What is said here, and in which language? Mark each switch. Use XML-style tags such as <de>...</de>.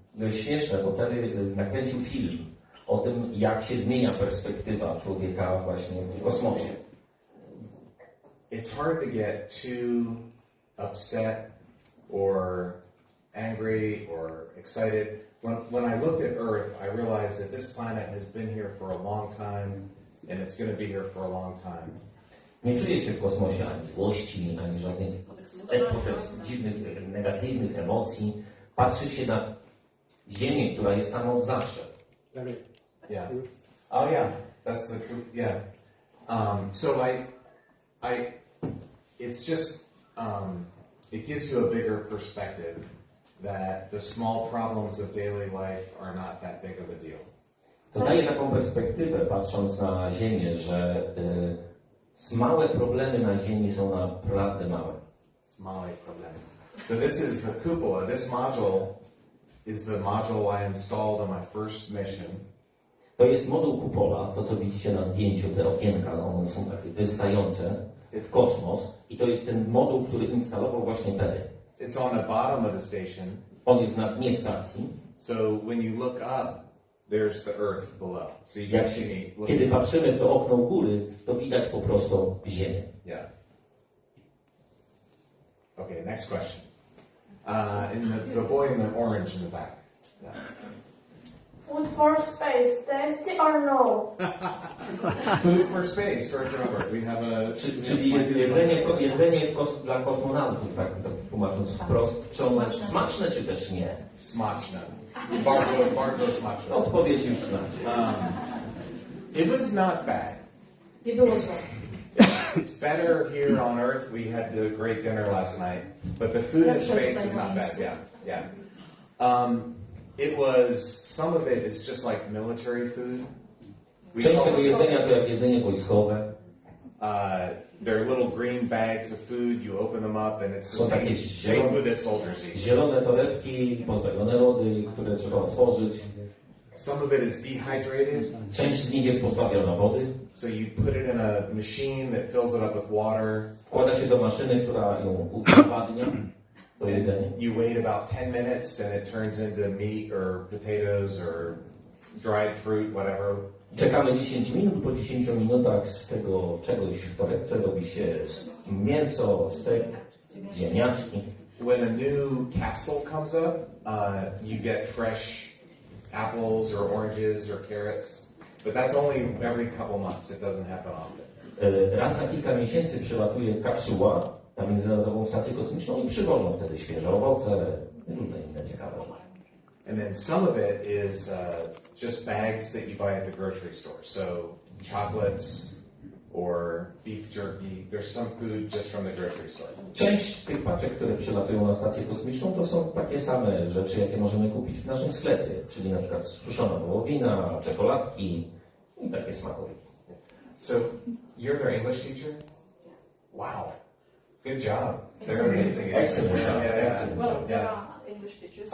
<pl>Śmieszne, bo wtedy nakręcił film o tym, jak się zmienia perspektywa człowieka właśnie w kosmosie.</pl> <en>It's hard to get too upset or angry or excited. When I looked at Earth, I realized that this planet has been here for a long time and it's going to be here for a long time.</en> <pl>Nie czuję się w kosmosie ani złości, ani żadnych dziwnych, negatywnych emocji. Patrzy się na Ziemię, która jest tam od zawsze.</pl> <en>Yeah. Oh yeah, that's the yeah. So it's just it gives you a bigger perspective that the small problems of daily life are not that big of a deal.</en> <pl>To daje taką perspektywę, patrząc na Ziemię, że małe problemy na Ziemi są naprawdę małe.</pl> <en>Small problem. So this is the cupola. This module is the module I installed on my first mission.</en> <pl>To jest moduł kupola, to co widzicie na zdjęciu, te okienka, one są takie wystające w kosmos i to jest ten moduł, który instalował właśnie Terry.</pl> <en>It's on the bottom of the station.</en> <pl>On jest na dnie stacji.</pl> <en>So when you look up, there's the Earth below. So you can see me.</en> <pl>Kiedy patrzymy w to okno u góry, to widać po prostu Ziemię.</pl> <en>Yeah. Okay, next question. The boy in the orange in the back. Yeah. Food for space, tasty or no? Food for space, George Robert. We have a.</en> <pl>Czyli jedzenie dla kosmonautów, tak tłumacząc wprost, czy ono jest smaczne, czy też nie? Smaczne. Bardzo smaczne. Odpowiedź już znacie.</pl> <en>It was not bad.</en> <pl>Nie było złe.</pl> <en>It's better here on Earth. We had a great dinner last night, but the food in space is not bad. Yeah. It was, some of it is just like military food.</en> <pl>Część tego jedzenia to jak jedzenie wojskowe.</pl> <en>They're little green bags of food. You open them up and it's the same food that soldiers eat.</en> <pl>Zielone torebki, pozbawione wody, które trzeba otworzyć.</pl> <en>Some of it is dehydrated.</en> <pl>Część z nich jest pozbawiona wody.</pl> <en>So you put it in a machine that fills it up with water.</en> <pl>Wkłada się do maszyny, która ją udowadnia. To jedzenie.</pl> <en>You wait about 10 minutes and it turns into meat or potatoes or dried fruit, whatever.</en> <pl>Czekamy 10 minut, po 10 minutach z tego czegoś w torebce robi się mięso, stek, ziemniaczki.</pl> <en>When a new capsule comes up, you get fresh apples or oranges or carrots, but that's only every couple months. It doesn't happen often.</en> <pl>Raz na kilka miesięcy przylatuje kapsuła na Międzynarodową Stację Kosmiczną i przywożą wtedy świeże owoce, różne inne ciekawe rzeczy.</pl> <en>And then some of it is just bags that you buy at the grocery store. So chocolates or beef jerky. There's some food just from the grocery store.</en> <pl>Część z tych paczek, które przylatują na Stację Kosmiczną, to są takie same rzeczy, jakie możemy kupić w naszym sklepie, czyli na przykład suszona wołowina, czekoladki i takie smakowe.</pl> <en>So you're their English teacher? Wow. Good job. They're amazing. Excellent job. Yeah. Excellent Well, job. there are English teachers.</en>